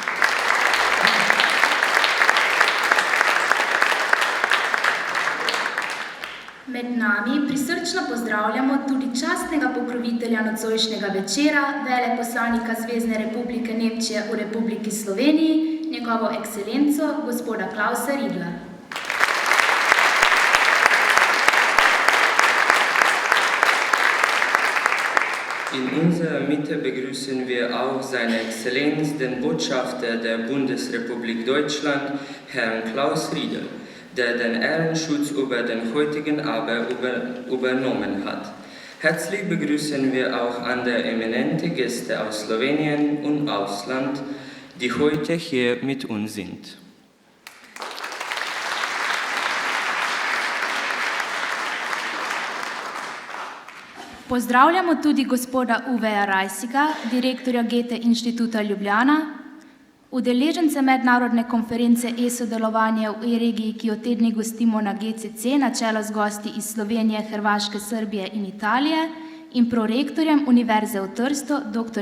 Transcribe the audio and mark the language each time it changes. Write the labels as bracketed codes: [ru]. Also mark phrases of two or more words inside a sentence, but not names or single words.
[sl] Med nami prisrčno pozdravljamo tudi častnega pokrovitelja nocojšnjega večera, veleposlanika Zvezne republike Nemčije v Republiki Sloveniji, njegovo ekscelenco, gospoda Klausa Riedla. [de] In unserer Mitte begrüßen wir auch seine Exzellenz, den Botschafter der Bundesrepublik Deutschland, Herrn Klaus Riedel, der den Ehrenschutz über den heutigen Abend übernommen hat. Herzlich begrüßen wir auch andere eminente Gäste aus Slowenien und Ausland, die heute hier mit uns sind. [sl] Pozdravljamo tudi gospoda Uweja Rajsiga, direktorja Goethe Inštituta Ljubljana, udeležence mednarodne konference e-sodelovanje v e-regiji, ki jo te dni gostimo na GCC na čelo z gosti iz Slovenije, Hrvaške, Srbije in Italije in prorektorjem Univerze v Trstu, dr.